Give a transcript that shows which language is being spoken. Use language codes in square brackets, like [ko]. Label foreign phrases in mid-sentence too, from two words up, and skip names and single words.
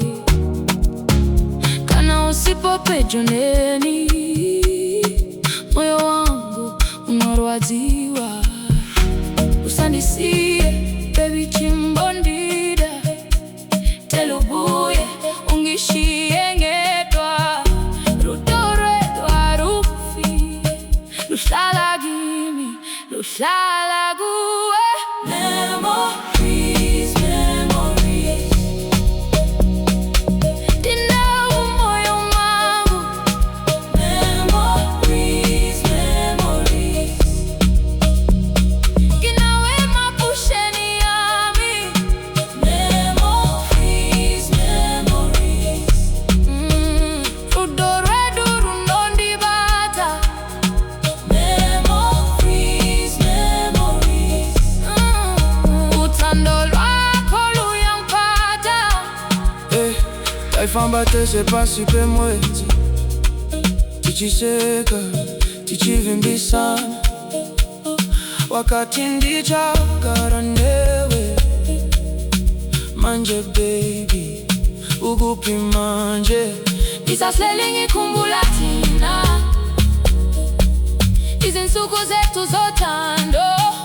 [sn] kana usipo pejo neni moyo wangu unorwadziwa usandisiye baby chimbondida telubuye [nd] ungishiye ngedwa [sn] rudo rwedu harufi [nd] luhlala kimi luhlala kuwe. [en] Memories, memories [sn] ndinawo moyo wangu. [en] Memories, memories [nd] nginawe mapusheni yami. [en] Memories, memories [sn] rudo rwedu runondibata. [en] Memories, memories [nd] uthando lwakho luyampata. [sn] Taifamba tese pasi pe mwezi tichiseka tichivimbisana wakati ndichagara newe manje baby ukupi manje [nd] Ndisahleli ngikhumbula thina izinsuku zethu zothando.